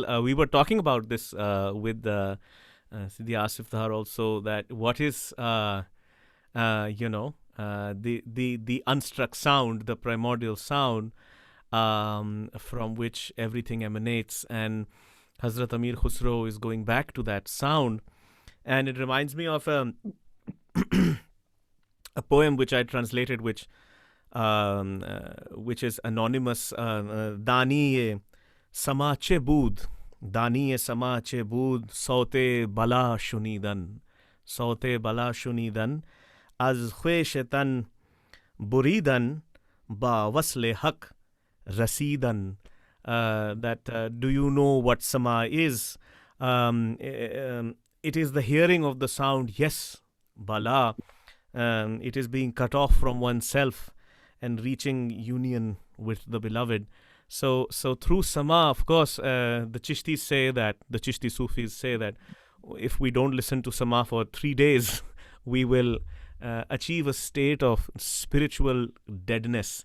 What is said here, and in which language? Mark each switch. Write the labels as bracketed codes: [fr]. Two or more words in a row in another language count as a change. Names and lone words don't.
[en] We were talking about this with Sidi Asif Dhar also, that what is the unstruck sound, the primordial sound, from which everything emanates, and Hazrat Amir Khusro is going back to that sound, and it reminds me of a poem which I translated, which is anonymous. [fa] دانی سماع چه بود، دانی سماع چه بود، صوت بلا شنیدن، صوت بلا شنیدن، از خویشتن بریدن، به وصل حق رسیدن. [en] That do you know what sama is? It is the hearing of the sound. Yes, bala. It is being cut off from oneself and reaching union with the beloved. So through sama, of course, the Chishtis say that, the Chishti Sufis say that if we don't listen to sama for 3 days, we will achieve a state of spiritual deadness.